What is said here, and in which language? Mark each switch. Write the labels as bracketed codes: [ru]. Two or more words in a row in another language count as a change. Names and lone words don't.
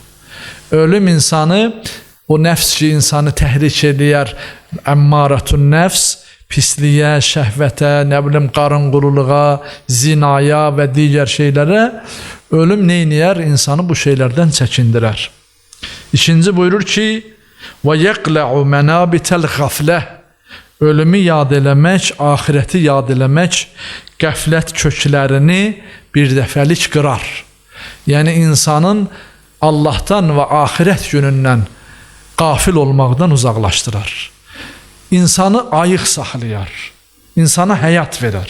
[az] Ölüm insanı, o nəfs ki insanı təhrik eləyər, [ar] أمارة نفس, [az] pisliyə, şəhvətə, nə bilim qarınquruluğa, zinaya və digər şeylərə, ölüm neyniyər? İnsanı bu şeylərdən çəkindirər. İkinci buyurur ki, [ar] وَيَقْلَعُ مَنَابِتَ الْغَفْلَةِ. [az] Ölümü yad eləmək, ahireti yad eləmək, qəflət köklərini bir dəfəlik qırar. Yəni insanın Allahdan və axirət günündən qafil olmaqdan uzaqlaşdırar. İnsanı ayıq saxlayar, insana həyat verər.